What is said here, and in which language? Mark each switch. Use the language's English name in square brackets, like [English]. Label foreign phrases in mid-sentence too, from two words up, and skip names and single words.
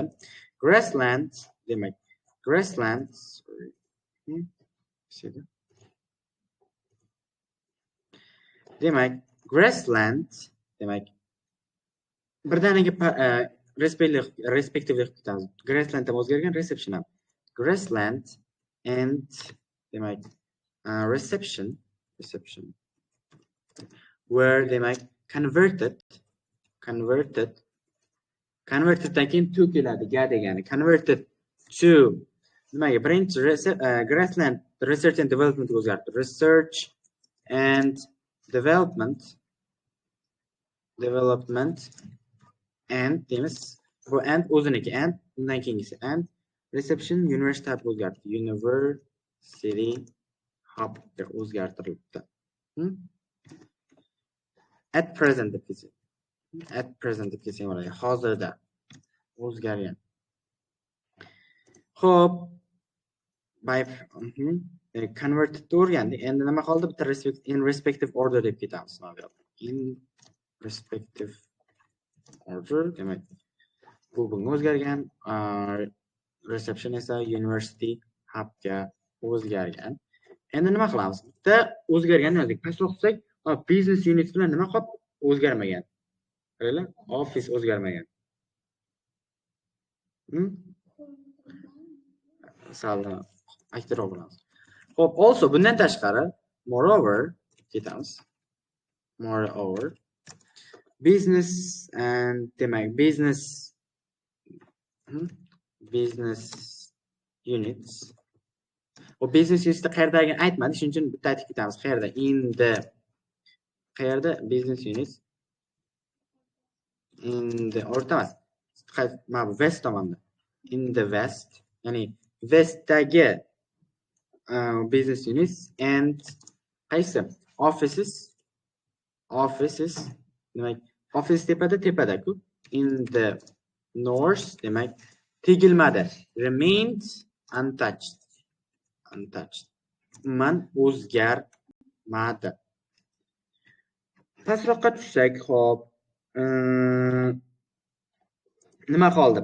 [Uzbek] Grassland, demak, grassland demak, grassland, demak, birdaniga respectively ketamiz. Grassland ham o'zgargan, reception ham. [English] Grassland and [Uzbek] demak, [English] reception where [Uzbek] demak converted dan keyin to keladi, ga degani. [English] Converted to [Uzbek] nimaga? Birinchi [English] grassland research and development [Uzbek] o'zgardi. [English] Research and development and [Uzbek] deymiz. Bu and o'ziniki, and undan keyingisi [English] and reception university [Uzbek] o'zgardi. [English] city hubga [Uzbek] o'zgartirilibdi. [English] At present [Uzbek] deb kelsak. [English] At present [Uzbek] deb kelsak bo'ladi. Hozirda o'zgargan. Xo'p, [English] by converted to [Uzbek] o'rgandik. Endi nima qoldi? Bitta [English] in respective order [Uzbek] deb ketamiz. [English] In respective order, [Uzbek] demak, bu bunga o'zgargan, reception esa [English] university hubga [Uzbek] o'zgargan. Endi nima qilamiz? Bitta o'zgarganni yozdik. Pastga o'qsak, [English] business unit [Uzbek] bilan nima qolib o'zgarmagan? Qaranglar, office o'zgarmagan. Salda aktivroq bo'lamiz. Xo'p, also bundan tashqari, moreover ketamiz. [English] Moreover business and demak business units. [Uzbek] O [English] business unitsda [Uzbek] qayerdaligini aytmadi, shuning uchun bitta aytib ketamiz. Qayerda? Qayerda [English] business units? In the [Uzbek] o'rtamas. Mana bu west tomonda. [English] In the west, [Uzbek] ya'ni westdagi [English] business units and [Uzbek] qaysi? Offices demak office tepada-ku. [English] In the north [Uzbek] demak tegilmadi. [English] Remained untouched. [Uzbek] Man o'zgarmadi. Pastroqqa tushsak, xo'p, nima qoldi?